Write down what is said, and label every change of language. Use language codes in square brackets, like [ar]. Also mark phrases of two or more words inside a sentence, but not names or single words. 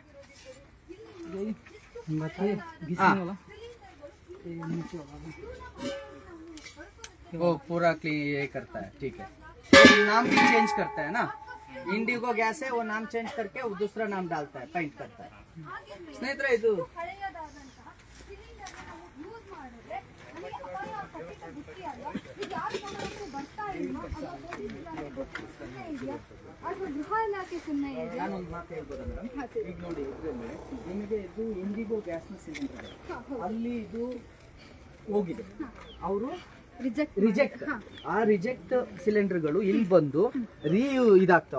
[hi] यही बताइए हाँ। घिसने वाला ये नीचे वाला भी। वो पूरा क्लीन ये करता है ठीक है। नाम भी चेंज करता है ना? इंडिगो गैस है वो नाम चेंज करके वो दूसरा नाम डालता है पेंट करता है। [kn] ಸ್ನೇಹಿತರೆ ಇದು ಯೂಸ್ ಮಾಡಿದ್ರೆ ನಮಗೆ ಅಪಾಯ ಖಂಡಿತ ಗೊತ್ತೇ ಅಲ್ಲ. ಈಗ ಯಾರು ಬರ್ತಾ ಇಲ್ಲ ಅಥವಾ ಗೃಹ ಇಲಾಖೆ ಸುಮ್ಮನೆ ಇದೆ. ನಾನೊಂದು ಮಾತು ಹೇಳ್ಬೋದಾ ಮೇಡಮ್? ಈಗ ನೋಡಿ ಇದರಲ್ಲಿ ನಿಮಗೆ ಇದು ಇಂಡಿಗೋ ಗ್ಯಾಸ್ನ ಸಿಲಿಂಡರ್ ಅಲ್ಲಿ ಇದು ಹೋಗಿದೆ, ಅವರು ರಿಜೆಕ್ಟ್ ಆ [en] reject cylinders [kn] ಇಲ್ಲಿ ಬಂದು ಇದಾಗ್ತವೆ.